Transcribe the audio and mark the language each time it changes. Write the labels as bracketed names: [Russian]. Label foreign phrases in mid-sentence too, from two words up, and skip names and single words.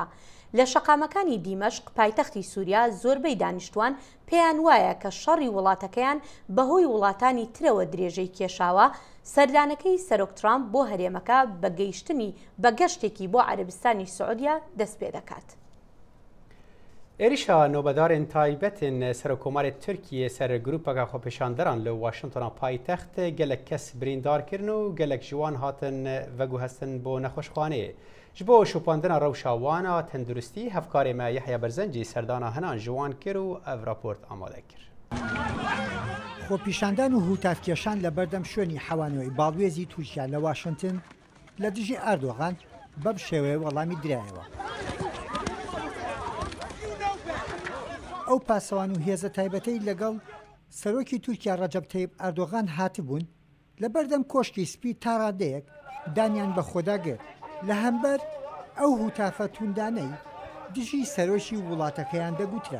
[Central Kurdish] لە شەقامەکانی دیمەشق پایتەختی سووریا زۆربەی دانیشتوان پێیان وایە کە شەڕی وڵاتەکەیان بەهۆی وڵاتانی ترەوە درێژەی کێشاوە سەردانەکەی سەرۆک ترامپ بۆ هەرێمەکە بە گەیشتنی بە گەشتێکی بۆ عەرەبستانی سعودیا دەست پێ دەکات. [Kurdish] ێریشا نۆبەدارên تایبەتên سەرۆکۆمارê Tirkiyê ser grûpeka xwepêşanderan li Washingtona paytext gelek kes birîndarkirin û gelek ji wan hatin veguhestin bo nexweşxaneyê. Ji bo şopandina rewşa wana tenduristî hevkarê me Yehya Berzencî serdana hinan ji wan kir û ev raport amade kir. [Central Kurdish] خۆپیشاندان و هوتافکێشان لە بەردەم شوێنی حەوانەوەی باڵوێزی تورکیا لە واشنگتن لە دژی ئەردۆغان بەم شێوەیە وەڵامی درایەوە. ئەو پاسەوان و هێزە تایبەتەی لەگەڵ سەرۆکی تورکیا ڕەجەب تەیب ئەردۆغان هاتبوون لە بەردەم کۆشکی سپی تا ڕادەیەک دانیان بە خۆدا گرت لە هەمبەر ئەو هوتافە توندانەی دژی سەرۆشی وڵاتەکەیان دەگوترا.